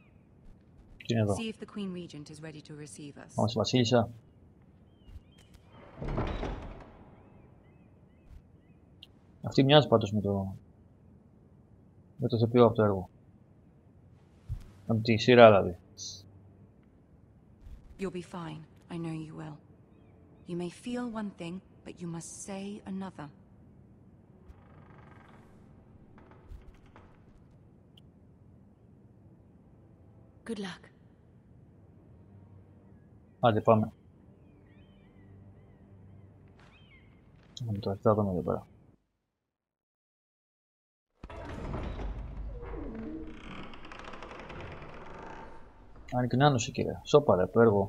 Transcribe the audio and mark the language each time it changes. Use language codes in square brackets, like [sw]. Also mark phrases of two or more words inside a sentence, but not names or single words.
[el] Τι είναι εδώ. Πάμε στη Βασίλισσα. Αυτή μοιάζει πάντως με το ηθοποιό από το έργο. Από τη σειρά δηλαδή. [en] You'll be fine. I know you will. You may feel one thing, but you must say another. Good luck. [el] Άντε πάμε. Θα δούμε εδώ πέρα. Ανικοινάνωση κύριε. Σώπα ρε, το έργο.